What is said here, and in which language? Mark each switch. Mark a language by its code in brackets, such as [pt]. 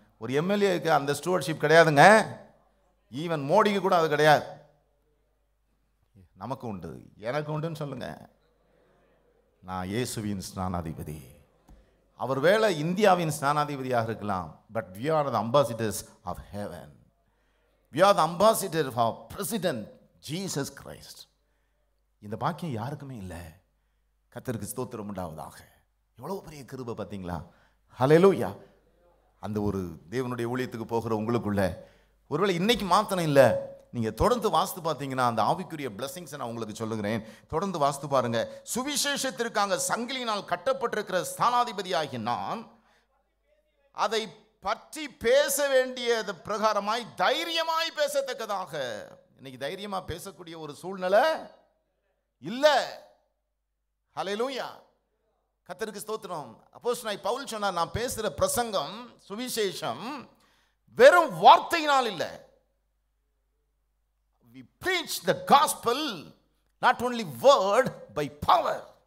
[ta] ஒரு எம்எல்ஏக்கு அந்த ஸ்டூவர்ட்ஷிப் கிடையாதுங்க. ஈவன் மோடிக்கு கூட அது கிடையாது. நமக்கு உண்டு, எனக்கு உண்டுன்னு சொல்லுங்க. நான் இயேசுவின் ஸ்நானாதிபதி. அவர் வேலை இந்தியாவின் ஸ்நானாதிபதியாக இருக்கலாம். [en] But we are the ambassadors of heaven. We are the ambassador of our president Jesus Christ. [ta] இந்த பாக்கியம் யாருக்குமே இல்லை. கர்த்தருக்கு ஸ்தோத்திரம் உண்டாவதாக. எவ்வளவு பெரிய கிருபை பார்த்தீங்களா? ஹல்லேலூயா. அந்த ஒரு தேவனுடைய ஊழியத்துக்கு போகிற உங்களுக்குள்ள ஒருவேளை இன்னைக்கு மாத்திரம் இல்லை, நீங்கள் தொடர்ந்து வாஸ்து பார்த்தீங்கன்னா அந்த ஆவிக்குரிய பிளஸிங்ஸை நான் உங்களுக்கு சொல்லுகிறேன். தொடர்ந்து வாஸ்து பாருங்க. சுவிசேஷத்திற்காக சங்கிலியினால் கட்டப்பட்டிருக்கிற ஸ்தானாதிபதியாகி நான் அதை பற்றி பேச வேண்டியது பிரகாரமாய் தைரியமாய் பேசத்தக்கதாக. இன்னைக்கு தைரியமாக பேசக்கூடிய ஒரு சூழ்நிலை இல்லை. ஹல்லேலூயா. கர்த்தருக்கு ஸ்தோத்திரம். அப்போஸ்தலனாகிய பவுல் சொன்னார், நான் பேசுகிற பிரசங்கம் சுவிசேஷம் வெறும் வார்த்தையினால் இல்லை. [en] We preach the gospel not only word by power.